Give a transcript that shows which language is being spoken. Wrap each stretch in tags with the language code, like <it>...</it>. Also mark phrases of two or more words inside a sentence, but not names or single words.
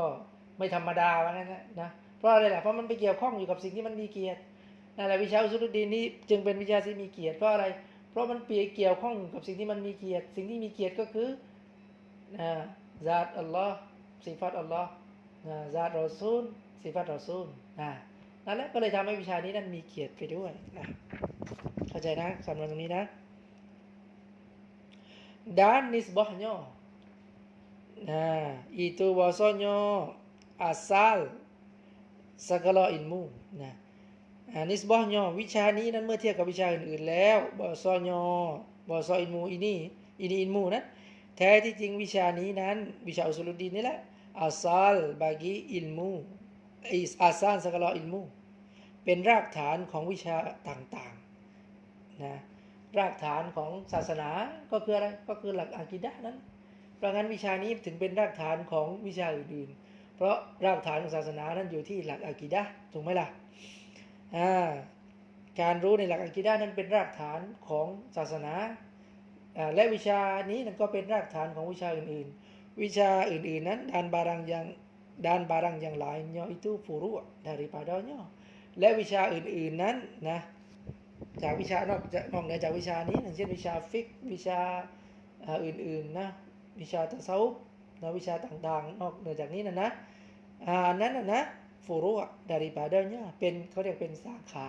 <th>ไม่ธรรมดาว่างั้นนะเพราะอะไรล่ะเพราะมันไปเกี่ยวข้องอยู่กับสิ่งที่มันมีเกียรตินั่นแหละวิชาอุซูลุดดีนนี้จึงเป็นวิชาที่มีเกียรติเพราะอะไรเพราะมันเกี่ยวข้องกับสิ่งที่มันมีเกียรติสิ่งที่มีเกียรติก็คือซาตอัลลอฮ์สิฟัตอัลลอฮ์ซาตรอซูลสิฟัตรอซูลนั่นแหละก็เลยทำให้วิชานี้นั้นมีเกียรติไปด้วยเข้าใจนะสำหรับตรงนี้นะ</th> <ms>dan nisbahnya itu bahasanya asal segala ilmu nisbahnya</ms> <th>วิชานี้นั้นเมื่อเทียบกับวิชาอื่นๆแล้ว</th> <ms>bahasa ilmu ini ilmu</ms> <th>นั้นแท้ที่จริงวิชานี้นั้นวิชาอุซูลุดดีนนี่แหละ</th> <ms>asal bagi ilmu asal segala ilmu</ms> <th>เป็นรากฐานของวิชาต่างๆนะรากฐานของศาสนาก็คืออะไรก็คือหลักอะกีดะห์นั้นเพราะงั้นวิชานี้ถึงเป็นรากฐานของวิชาอื่นๆเพราะรากฐานของศาสนานั้นอยู่ที่หลักอะกีดะห์ถูกไหมล่ะการรู้ในหลักอะกีดะห์นั้นเป็นรากฐานของศาสนาและ วิชานี้นั้นก็เป็นรากฐานของวิชาอื่นๆวิชาอื่นๆนั้น</th> <ms>dan barang yang lainnya itu furu' daripadanya</ms> <th>และวิชาอื่นๆนั้นนะจากวิชานอกเหนือจากวิชานี้อย่างเช่นวิชาฟิกวิชาอื่นๆนะวิชาตะเซาฟนะวิชาต่างๆนอกเหนือจากนี้นะนั้นนะฟูรุ์ daripadanya เป็นเขาเรียกเป็นสาขา</th>